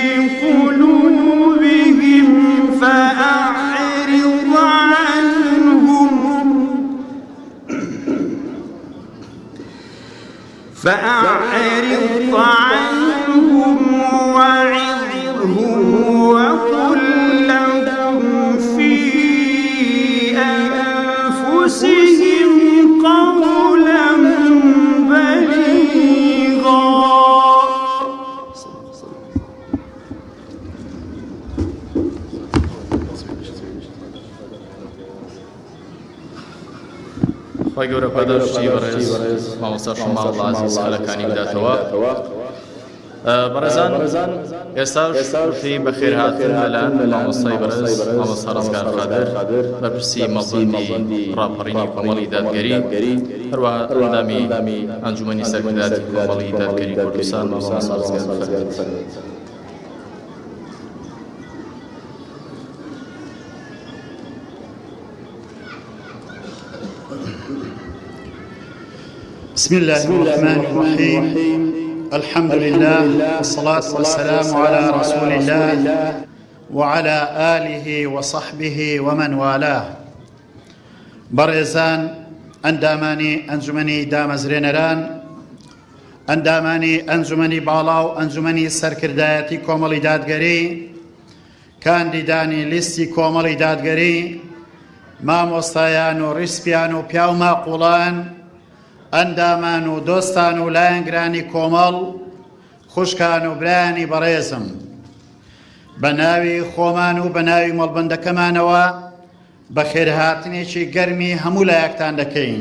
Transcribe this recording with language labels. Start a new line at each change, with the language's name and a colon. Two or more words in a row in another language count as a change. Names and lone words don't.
Arabic: قلوبهم فأعرض عنهم وعظهم وقل لهم في أنفسهم قولا بليغا.
Central Kurdish: خی گەورە پاداشتی بەڕێز مامۆستا شەماڵ عەزیز خەلەکانی بداتەوە. بەڕێزان ئێستاش وشەی بەخێر هاتن لەلایەن مامۆستای بەڕێز مامۆستا ڕزگار خادر بەرپرسی مەڵبەندی ڕاپەڕینی کۆمەڵی دادگەری هەروەها ئەندامی ئەنجومەنی سەرکرداتی کۆمەڵی دادگەری کوردستان مامۆستا ڕزگار فەرموویت.
Arabic: بسم الله الرحمن الرحيم الحمد لله والصلاة والسلام على رسول الله وعلى آله وصحبه ومن والاه.
Central Kurdish: برزان أنداماني أنجمني دامزرينران أنداماني أنجمني بالاو أنجمني سركردايتي كومالي دادگري كانديداني لستي كومالي دادگري مامۆستایان و ڕیسپیان و پیا و ماقوڵان ئەندامان و دۆستان و لایەنگرانی کۆمەڵ خوشکان و برایانی بەڕێزم بە ناوی خۆمان و بە ناوی مەڵبەندەکەمانەوە بە خێرهاتنێکی گەرمی هەموو لایەکتان دەکەین.